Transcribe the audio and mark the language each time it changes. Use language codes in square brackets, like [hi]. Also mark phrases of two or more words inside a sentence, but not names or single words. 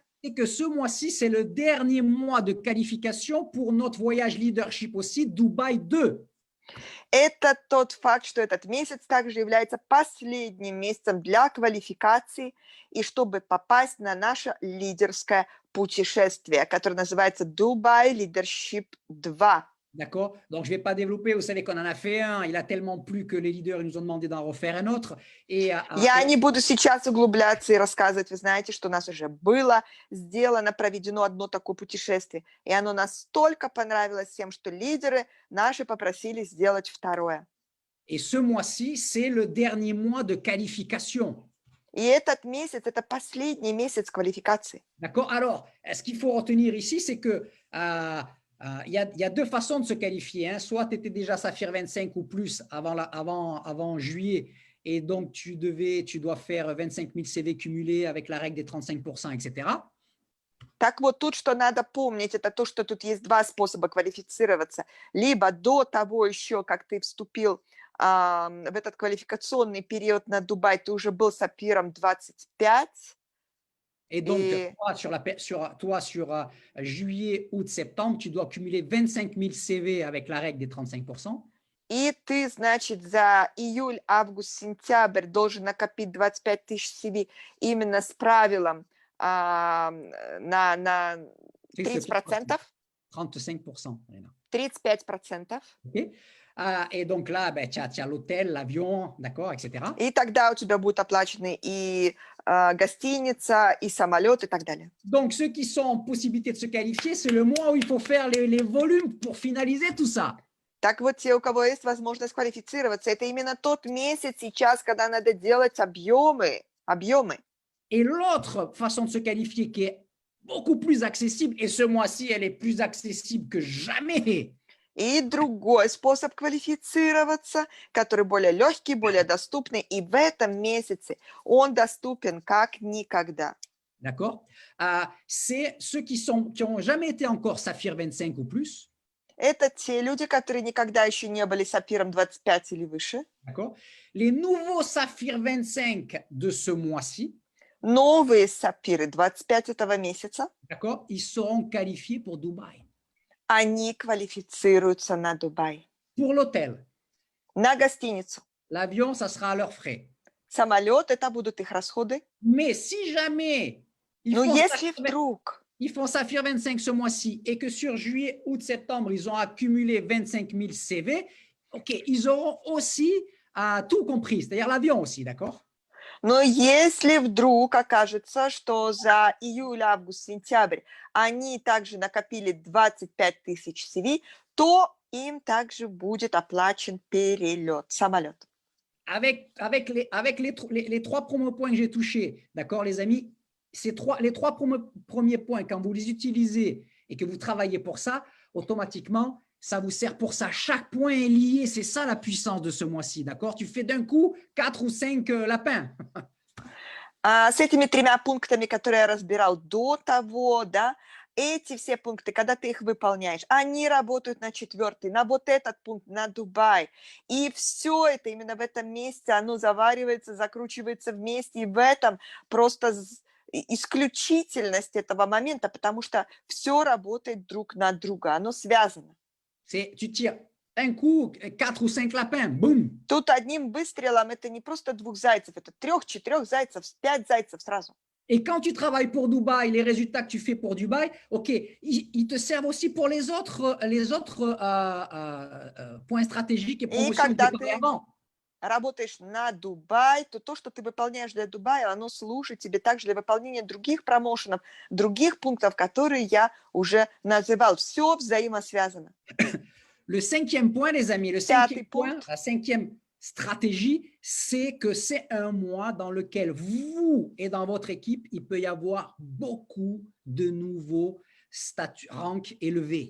[fr] Que ce mois-ci, c'est le dernier mois de qualification pour notre voyage leadership aussi, Dubaï 2. [ru] Это тот факт, что этот месяц также является последним месяцем для квалификации и чтобы попасть на наше лидерское путешествие, которое называется Dubai Leadership 2. [fr] D'accord? Donc, je ne vais pas développer. Vous savez qu'on en a fait un. Il a tellement plu que les leaders nous ont demandé d'en refaire un autre. [ru] Я не буду сейчас углубляться и рассказывать. Вы знаете, что у нас уже было сделано, проведено одно такое путешествие. И оно настолько понравилось всем, что лидеры наши попросили сделать второе. [fr] Et ce mois-ci, c'est le dernier mois de qualification. [ru] И этот месяц – это последний месяц квалификации. [fr] D'accord? Alors, ce qu'il faut retenir ici, c'est que il y a deux façons de se qualifier. Hein. Soit tu étais déjà Saphir 25 ou plus avant juillet, et donc tu dois faire 25 000 CV cumulés avec la règle des 35%, etc. [ru] Так вот, тут что надо помнить, это то, что тут есть два способа квалифицироваться. Либо до того еще, как ты вступил в этот квалификационный период на Дубай, ты уже был Сапфиром 25. [fr] Et donc, toi, sur juillet, août, septembre, tu dois cumuler 25 000 CV avec la règle des 35%. [ru] И ты, значит, за июль, август, сентябрь должен накопить 25 тысяч CV именно с правилом на 30%. 35%. 35%. Okay. [fr] Et donc là, ben, tu as l'hôtel, l'avion, d'accord, etc. [ru] И тогда у тебя будут оплачены и гостиница, и самолет, и так далее. [fr] Donc, ceux qui sont en possibilité de se qualifier, c'est le mois où il faut faire les volumes pour finaliser tout ça. [ru] Так вот, те, у кого есть возможность квалифицироваться, это именно тот месяц сейчас, когда надо делать объемы. [fr] Et l'autre façon de se qualifier qui est beaucoup plus accessible, et ce mois-ci, elle est plus accessible que jamais, [ru] И другой способ квалифицироваться, который более легкий, более доступный, и в этом месяце он доступен как никогда. [fr] d'accord? C'est ceux qui n'ont jamais été encore Saphir 25 ou plus, [ru] Это те люди, которые никогда еще не были сапфиром 25 или выше. [fr] d'accord? Les nouveaux Saphir 25 de ce mois-ci, [ru] Новые сапфиры 25 этого месяца, [fr] d'accord? Ils seront qualifiés pour Dubaï, [ru] они квалифицируются на Дубай, [fr] pour l'hôtel. [ru] на гостиницу. [fr] L'avion, ça sera à leurs frais. [ru] Самолет, это будут их расходы. [fr] Mais si jamais [ru] Но если вдруг [fr] ils font Saphir 25 ce mois-ci et que sur juillet, août, septembre, ils ont accumulé 25 000 CV, OK, ils auront aussi tout compris, c'est-à-dire l'avion aussi, d'accord? [ru] Но если вдруг окажется, что за июль, август, сентябрь они также накопили 25 тысяч CV, то им также будет оплачен перелет, самолет. [fr] Avec les trois premiers points que j'ai touchés, d'accord, les amis, les trois premiers points, quand vous les utilisez et que vous travaillez pour ça, automatiquement, ça vous sert pour ça. Chaque point est lié. C'est ça la puissance de ce mois-ci, d'accord? Tu fais d'un coup 4 ou 5 lapins. [ru] С этими тремя пунктами, которые я разбирал до того, да, эти все пункты, когда ты их выполняешь, они работают на четвертый, на вот этот пункт, на Дубай. И все это именно в этом месте, оно заваривается, закручивается вместе. И в этом просто исключительность этого момента, потому что все работает друг на друга, оно связано. [fr] Tu tires un coup 4 ou 5 lapins, boum. [ru] Тут одним выстрелом это не просто 2 зайцев, это 3-4 зайцев, 5 зайцев сразу. [fr] Et quand tu travailles pour Dubaï, les résultats que tu fais pour Dubaï, OK, ils te servent aussi pour les autres points stratégiques et promotions que tu avant. [ru] Работаешь на Дубай, то, что ты выполняешь для Дубая, оно служит тебе также для выполнения других промоушенов, других пунктов, которые я уже называл. Все взаимосвязано. [fr] Le cinquième point, les amis, le cinquième point, la cinquième stratégie, c'est que c'est un mois dans lequel vous et dans votre équipe, il peut y avoir beaucoup de nouveaux rangs élevés.